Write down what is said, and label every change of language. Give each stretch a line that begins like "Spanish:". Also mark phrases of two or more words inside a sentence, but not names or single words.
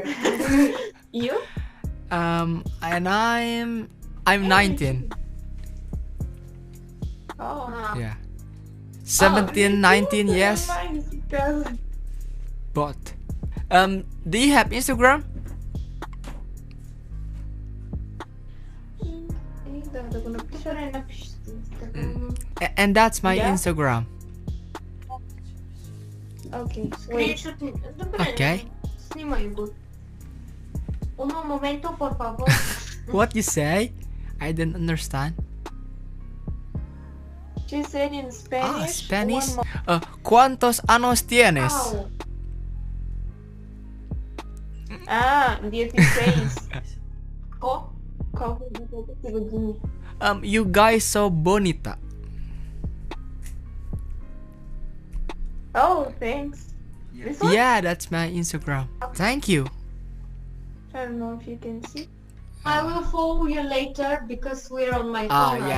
English: You? And I'm 19. Oh. Yeah. 17, 19, yes. Because But do you have Instagram?
Bulgarian: да го напиша. Добре, напишете.
English: And that's my Yeah. Instagram. Okay. Wait.
Bulgarian: Скриншот. Добре.
English: Okay.
Bulgarian: Снимай го.
Spanish: Un momento, por favor.
English: What you say? I didn't understand. She said in Spanish. Spanish. One more.
Spanish: ¿Cuántos años tienes?
English: Ow. 16.
Indonesian: Kok kamu sih begini?
English: You guys so bonita. Oh, thanks. Yeah. This one? Yeah, that's my Instagram. Thank you. I don't know if you can see. I will follow you later because we're on my phone right